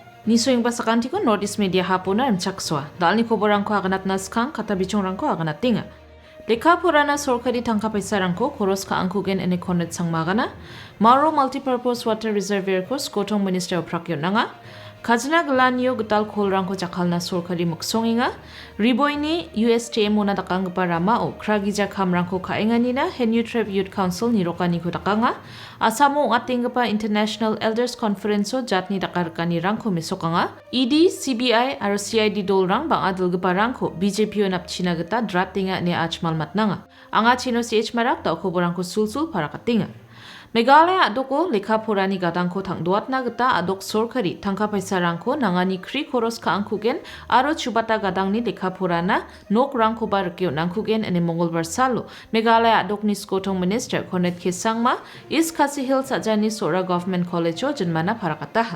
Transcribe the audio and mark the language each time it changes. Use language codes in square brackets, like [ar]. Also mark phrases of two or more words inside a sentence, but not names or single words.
[grt] Nisoing ba sakantikon Northeast Media Hub-ona rimchaksoa. Dalni koborrangko aganat naskang kata bichongrangko aganat tinga. Lekha purana sorkari tangka paisarangko koros ka angkugen ene konet sangmagana. Maro [en] multipurpose water reservoir [grt] ko skotong Minister of Prakyon nanga. Kajna galanyo gital kolrangko jakalna sorkari mongsonggipa. Riboyni USTM-ona dakangipa ramao kragija kamrangko kaenganina Henyu Treb Youth Council nirokani ko dakanga. Asamo ngatinggipa International Elders Conference jatni dakarkani rangko mesokanga. ED, CBI aro CID dolrang bang adilgipa rangko BJP napchina gita dratinga ne achmal matnanga. Anga chino CH marak da koborrangko sulsul parakatinga. Meghalaya adoko lekha purani gadangko tangduatna gita adok sorkari tangka paisarangko nangani kri koros ka angkugen aro chubata gadangni lekha purana nok rangko barkyo nangkugen ene mongolbar salo Meghalaya adokni skotong Minister Konet Kesangma East Khasi Hills ajani Sora Government College o jenmana parakataha.